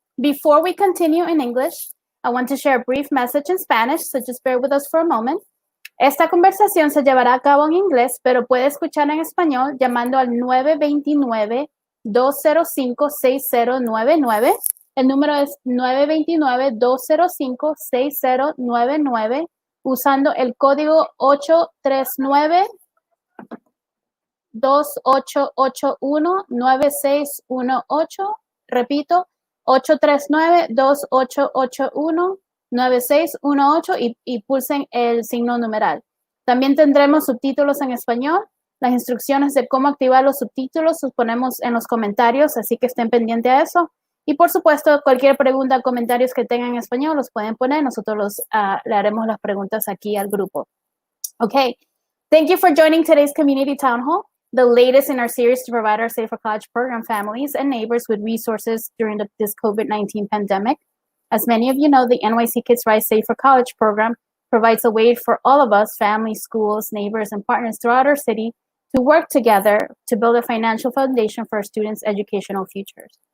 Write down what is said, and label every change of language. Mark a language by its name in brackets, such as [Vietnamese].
[English] Before we continue in English, I want to share a brief message in Spanish, so just bear with us for a moment. [Spanish] Esta conversación se llevará a cabo en inglés, pero puede escuchar en español llamando al 929-205-6099. El número es 929-205-6099, usando el código 839 2881-9618. Repito, 839-2881-9618 y pulsen el signo numeral. También tendremos subtítulos en español. Las instrucciones de cómo activar los subtítulos los ponemos en los comentarios, así que estén pendientes a eso. Y por supuesto, cualquier pregunta o comentarios que tengan en español los pueden poner. Nosotros le haremos las preguntas aquí al grupo. [English] Okay, thank you for joining today's Community Town Hall, the latest in our series to provide our Safer College program families and neighbors with resources during this COVID-19 pandemic. As many of you know, the NYC Kids Rise Safer College program provides a way for all of us, families, schools, neighbors, and partners throughout our city to work together to build a financial foundation for our students' educational futures.